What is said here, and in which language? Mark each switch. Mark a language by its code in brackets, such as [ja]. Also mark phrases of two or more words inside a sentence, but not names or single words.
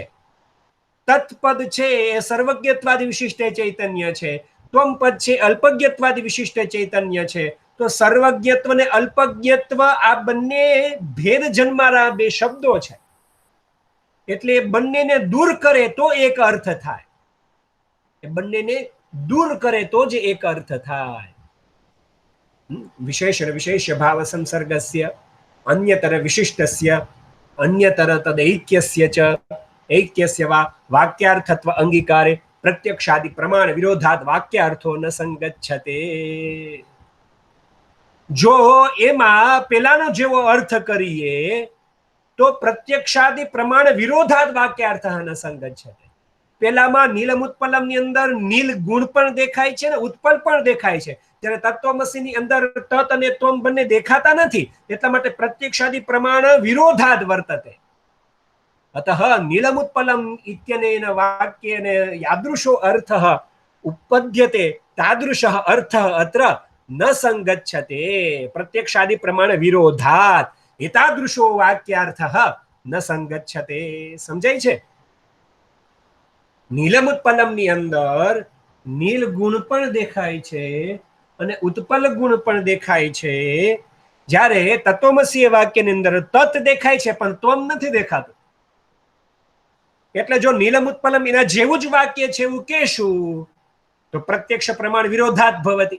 [gu] તત્પદ છે એ સર્વજ્ઞત્વાદી વિશિષ્ટ ચૈતન્ય છે, ત્વમપદ છે અલ્પજ્ઞત્વાદી વિશિષ્ટ ચૈતન્ય છે, તો સર્વજ્ઞત્વ ને અલ્પજ્ઞત્વ આ બંને ભેદ જન્મારા બે શબ્દો છે, એટલે એ બંનેને દૂર કરે તો એક અર્થ થાય. એ બંનેને દૂર કરે તો જ એક અર્થ થાય. [sa] વિશેષણ વિશેષ્ય ભાવ સંસર્ગસ્ય અન્યતર વિશિષ્ટસ્ય અન્યતર તદૈક્યસ્ય ચ ऐक्यस्य वा वाक्यार्थत्व अंगीकारे प्रत्यक्षादि प्रमाण विरोधात वाक्यार्थो न संगच्छते. [gu] જો એમાં પેલાનો જેવો અર્થ કરીએ તો [sa] प्रत्यक्षादि प्रमाण विरोधात वाक्यार्थ न संगच्छते. [gu] પેલામાં નીલમ ઉત્પલમની અંદર નીલ ગુણ પણ દેખાય છે ને ઉત્પલ પણ દેખાય છે, ત્યારે તત્વમસીની અંદર તત્ અને ત્વમ બંને દેખાતા નથી, એટલા માટે [sa] प्रत्यक्षादि प्रमाण विरोधात वर्तते. अतः नीलमुत्पलम इत्यनेन वाक्येन यादृशो अर्थः उपपद्यते तादृशः अर्थः अत्र न संगच्छते प्रत्यक्षादि प्रमाण विरोधात् एतादृशो वाक्यार्थः न संगच्छते. [gu] સમજાય છે? નીલમુત્પલમની અંદર નીલ ગુણ પણ દેખાય છે અને ઉત્પલ ગુણ પણ દેખાય છે, જ્યારે તત્વમસી વાક્યની અંદર તત દેખાય છે પણ ત્વમ નથી દેખાતું. એટલે જો નીલમ ઉત્પલમ એના જેવું જ વાક્ય છે એવું કહેશું તો [sa] પ્રત્યક્ષ પ્રમાણ વિરોધાત ભવતિ.